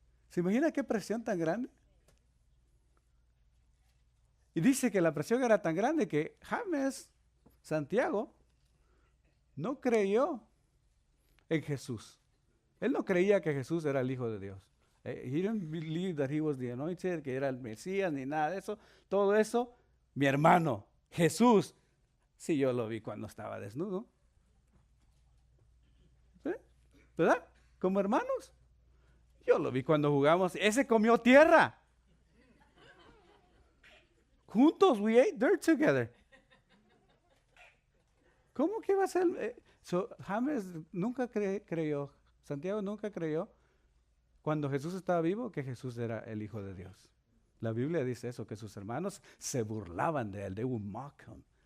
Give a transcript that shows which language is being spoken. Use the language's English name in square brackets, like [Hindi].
[Spanish] ¿Se imagina qué presión tan grande? Y dice que la presión era tan grande que James, Santiago, no creyó en Jesús. Él no creía que Jesús era el Hijo de Dios. [English] He didn't believe that he was the anointed, [Spanish] que era el Mesías, ni nada de eso. Todo eso, mi hermano, Jesús, sí, yo lo vi cuando estaba desnudo. ¿Eh? ¿Verdad? Como hermanos. Yo lo vi cuando jugamos. Ese comió tierra. Juntos, [English] we ate dirt together. [Spanish] ¿Cómo que va a ser? James nunca creyó, Santiago nunca creyó cuando Jesús estaba vivo que Jesús era el Hijo de Dios. La Biblia dice eso, que sus hermanos se burlaban de él, [English] they would mock him.